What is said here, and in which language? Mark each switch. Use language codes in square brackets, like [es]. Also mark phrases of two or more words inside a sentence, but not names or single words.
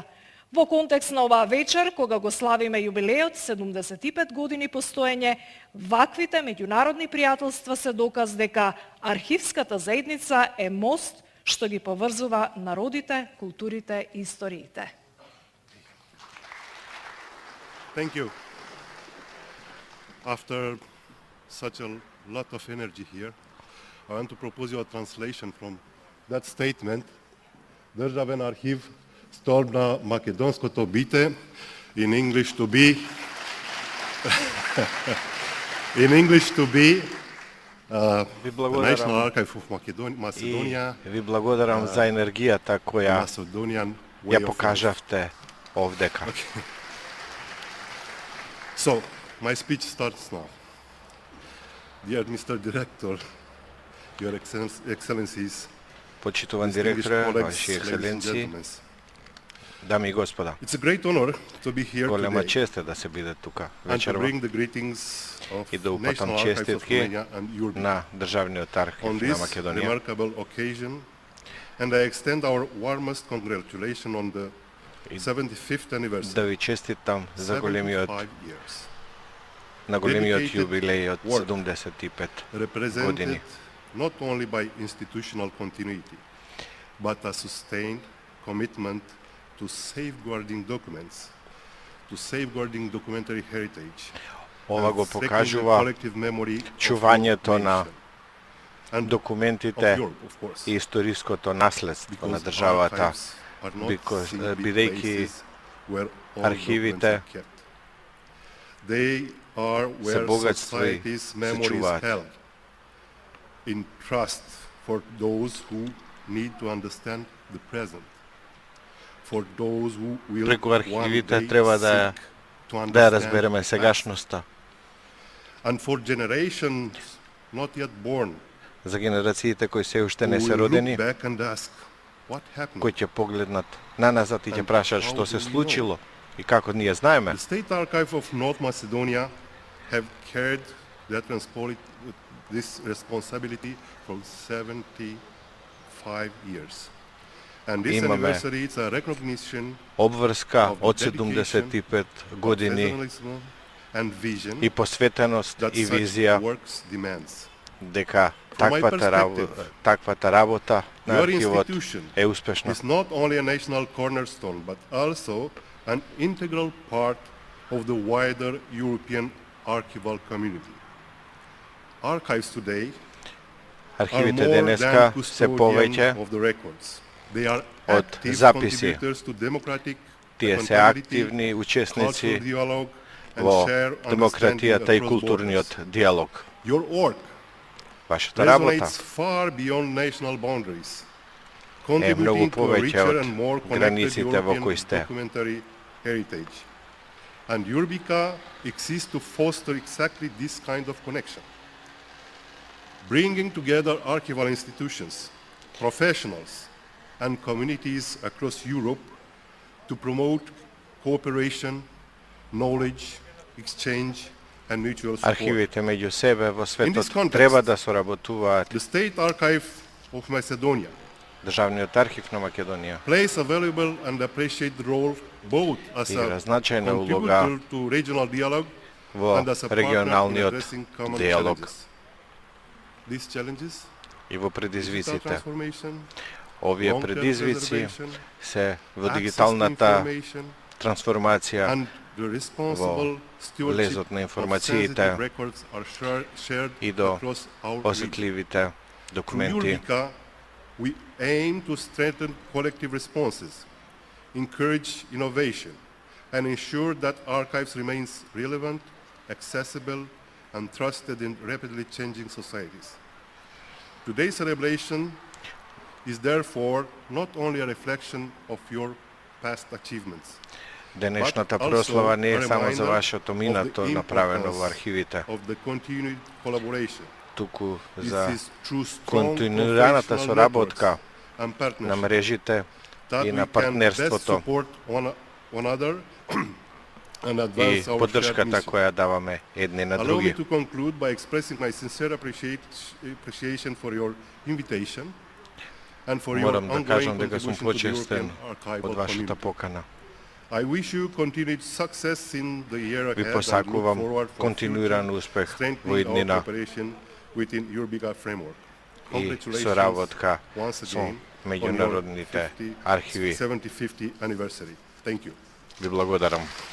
[mk] Во контекст на оваа вечер, кога го славиме јубилеот 75 години постоење, ваквите меѓународни пријателства се доказ дека архивската заедница е мост што ги поврзува народите, културите и историите. [en] Thank you. After such a lot of energy here, I want to propose you a translation from that statement [mk] Државен архив, столб на македонското бите, [en] in English to be, in English to be, [mk] Ви [en] the [mk] благодарам [en] National Archive of Macedonia, [mk] и ви благодарам за енергијата која [en] Macedonian way [mk] ја [en] of life. [mk] покажавте овдека. [en] So, my speech starts now. Dear Mr. Director, Your Excellencies, [mk] Почитуван [en] distinguished [mk] директоре, [en] colleagues, [mk] ваши [en] ladies and [mk] екселенции, [en] gentlemen. [mk] дами и господа. [en] It's a great honor to be here [mk] Голема [en] today [mk] чест е да се биде тука [en] and to [mk] вечерва [en] bring the greetings of [mk] и да упатам [en] National Archives of [mk] честитки [en] Romania and Europe [mk] на Државниот архив [en] on [mk] на [en] this [mk] Македонија. [en] remarkable occasion, and I extend our warmest congratulations on the 75th anniversary. [mk] Да ви честитам за [en] 75 years. [mk] на големиот [en] Dedicated [mk] јубилеј од [en] work [mk] 75 [en] Represented [mk] години. [en] not only by institutional continuity, but a sustained commitment to safeguarding documents, to safeguarding documentary heritage, [mk] Ова [en] and [mk] го [en] strengthening the [mk] покажува [en] collective memory of [mk] чувањето [en] your [mk] на [en] nation and [mk] документите [en] of Europe, of course. [mk] и историското наследство на [en] Because [mk] државата, [en] archives are not simply [mk] бидејќи [en] places where all [mk] архивите [en] documents are kept. They are where [mk] богатство и [en] society's [mk] се [en] memory is [mk] чуваат. [en] held in trust for those who need to understand the present, for those who will [mk] Преку [en] one [mk] архивите [en] day [mk] треба да [en] seek to [mk] ја [en] understand [mk] разбереме [en] the past. [mk] сегашноста. [en] And for generations not yet born, [mk] За генерациите кои се уште не [en] who [mk] се [en] will [mk] родени, [en] look back and ask, what happened? [mk] кои ќе погледнат наназад и ќе [en] And [mk] прашаат [en] how [mk] што [en] do [mk] се [en] we know? [mk] случило и како ние знаеме. [en] The State Archive of North Macedonia have carried this responsibility for 75 years. And this [mk] Имаме [en] anniversary is a recognition [mk] Обврска [en] of the [mk] од [en] dedication, [mk] 75 години [en] professionalism and vision [mk] и посветеност [en] that [mk] и [en] such [mk] визија [en] works demands. [mk] дека [en] From my [mk] таквата работа на [en] Your [mk] архивот [en] institution [mk] е успешна. [en] is not only a national cornerstone, but also an integral part of the wider European archival community. Archives today are [mk] Архивите [en] more [mk] денеска [en] than [mk] се [en] custodian [mk] повеќе [en] of the records. They are [mk] од [en] active [mk] записи. [en] contributors to democratic [mk] Тие се [en] accountability, [mk] активни [en] cultural [mk] учесници [en] dialogue, and [mk] во [en] share [mk] демократијата и [en] understanding across [mk] културниот [en] borders. [mk] диалог. [en] Your work [mk] Вашата работа [en] resonates far beyond national boundaries, [mk] е многу [en] contributing to a [mk] повеќе [en] richer [mk] од [en] and more connected [mk] границите во [en] European [mk] кои сте. [en] documentary heritage. And Eurbica exists to foster exactly this kind of connection, bringing together archival institutions, professionals, and communities across Europe to promote cooperation, knowledge, exchange, and mutual support. [mk] Архивите меѓу себе во [en] In this [mk] светот [en] context, [mk] треба да соработуваат. [en] The State Archive of Macedonia [mk] Државниот архив на Македонија [en] plays a valuable and appreciated role both as [mk] игра [en] a [mk] значајна улога [en] contributor to regional dialogue [mk] во [en] and as a partner in [mk] регионалниот [en] addressing common [mk] диалог [en] challenges. These challenges, [mk] и во [en] digital [mk] предизвиците. [en] transformation, [mk] Овие [en] long-term [mk] предизвици [en] preservation, [mk] се во [en] access to [mk] дигиталната [en] information, [mk] трансформација, [en] and the responsible stewardship [mk] лезот на [en] of [mk] информациите [en] sensitive records are shared [mk] и до [en] across our region. [mk] осетливите [en] Through [mk] документи. [en] Eurbica, we aim to strengthen collective responses, encourage innovation, and ensure that archives remains relevant, accessible, and trusted in rapidly changing societies. Today's celebration is therefore not only a reflection of your past achievements, [mk] Денешната [en] but also [mk] прослава не е [en] a [mk] само за [en] reminder [mk] вашето [en] of [mk] минато [en] the [mk] направено во [en] importance [mk] архивите, [en] of the continued collaboration. [mk] туку [en] This [mk] за [en] is through strong [mk] континуираната [en] professional [mk] соработка [en] networks and partnerships [mk] на мрежите [en] that [mk] и [en] we [mk] на [en] can best [mk] партнерството [en] support one another and [mk] и [en] advance our shared [mk] поддршката [en] mission. [mk] која даваме едни на [en] Allow me [mk] други. [en] to conclude by expressing my sincere appreciation for your invitation and for your [mk] Морам да [en] ongoing [mk] кажам дека сум [en] contribution to the [mk] почестен [en] European archival [mk] од вашата [en] community. [mk] покана. [en] I wish you continued success in the year [mk] Ви [en] ahead and look [mk] посакувам [en] forward for [mk] континуиран [en] future [mk] успех во [en] strengthening our [mk] иднина [en] cooperation within Eurbica framework. [mk] и [en] Congratulations [mk] соработка [en] once [mk] со [en] again on your [mk] меѓународните архиви. [en] 75th anniversary. Thank you. [mk] Ви благодарам.